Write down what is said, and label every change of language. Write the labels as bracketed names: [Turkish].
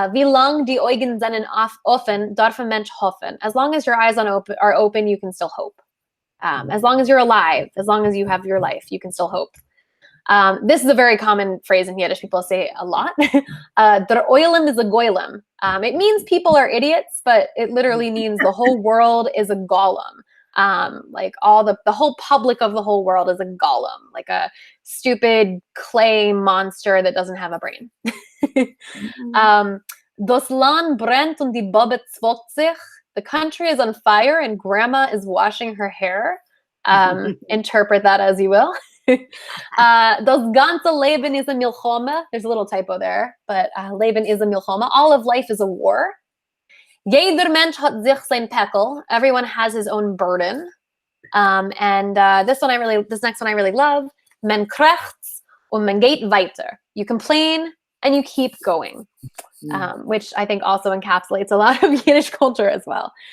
[Yiddish] Wie lang die Augen seinen offen, darf ein Mensch hoffen. [English] As long as your eyes are open, you can still hope. As long as you're alive, as long as you have your life, you can still hope. This is a very common phrase in Yiddish. People say it a lot. [Yiddish] Der Oilem is a goylem. [English] It means people are idiots, but it literally means the whole world is a golem. Like the whole public of the whole world is a golem, like a stupid clay monster that doesn't have a brain. [Yiddish] Das Land brennt und die Bobbe zwockt sich. [English] The country is on fire and grandma is washing her hair. Interpret that as you will. [Yiddish] Das ganze Leben is a milchoma. [English] There's a little typo there, but [Yiddish] Leben is a milchoma. [English] All of life is a war. [Yiddish] Jeder Mensch hat sich sein Päckl. [English] Everyone has his own burden. And this next one I really love. [Yiddish] Men krächzt und man geht weiter. [English] You complain and you keep going, which I think also encapsulates a lot of Yiddish culture as well.